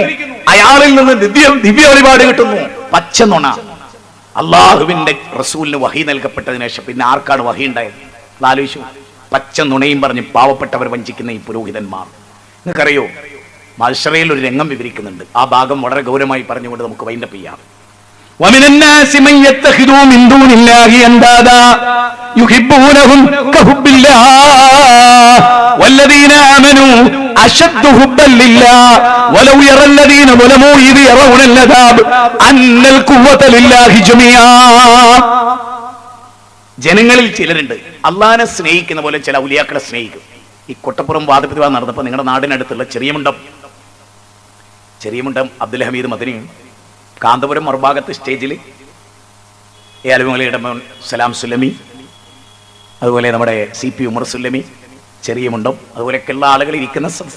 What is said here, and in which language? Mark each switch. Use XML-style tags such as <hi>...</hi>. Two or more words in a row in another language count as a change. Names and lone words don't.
<ml>അയാളിൽ നിന്ന് ദിവ്യ വഴിപാട് കിട്ടുന്നു. പച്ച നുണ. അള്ളാഹുവിന്റെ റസൂലിന് വഹി നൽകപ്പെട്ടതിന് ശേഷം പിന്നെ ആർക്കാണ് വഹി ഉണ്ടായത്? ആലോചിച്ചു. പച്ച നുണയും പറഞ്ഞ് പാവപ്പെട്ടവർ വഞ്ചിക്കുന്ന ഈ പുരോഹിതന്മാർ. നിങ്ങൾക്കറിയോ, മൽശറയിൽ ഒരു രംഗം വിവരിക്കുന്നുണ്ട്. ആ ഭാഗം വളരെ ഗൗരവമായി പറഞ്ഞുകൊണ്ട് നമുക്ക് വൈൻഡപ്പ് ചെയ്യാം.</ml> <ar>ومن الناس من يتخذ من دون الله اندادا يحبونهم كحب الله والذين آمنوا أشد حبا لله ولو يرى الذين ظلموا إذ يرون العذاب أن القوة لله جميعا.</ar> <ml>ജനങ്ങളിൽ ചിലരുണ്ട് അള്ളാഹിനെ സ്നേഹിക്കുന്ന പോലെ ചില ഔലിയാക്കളെ സ്നേഹിക്കും. ഈ കൊട്ടപ്പുറം വാദപ്രതിവാദം നടന്നപ്പോൾ നിങ്ങളുടെ നാടിനടുത്തുള്ള ചെറിയമുണ്ടം അബ്ദുൽ ഹമീദ് മദനിയും കാന്തപുരം മറുഭാഗത്ത് സ്റ്റേജിൽ ഏലമലയുടെ സലാം സുല്ലമി, അതുപോലെ നമ്മുടെ CP ഉമർ സുല്ലമി, ചെറിയമുണ്ടം, അതുപോലെയൊക്കെയുള്ള ആളുകൾ ഇരിക്കുന്ന സദസ്സ്.</ml>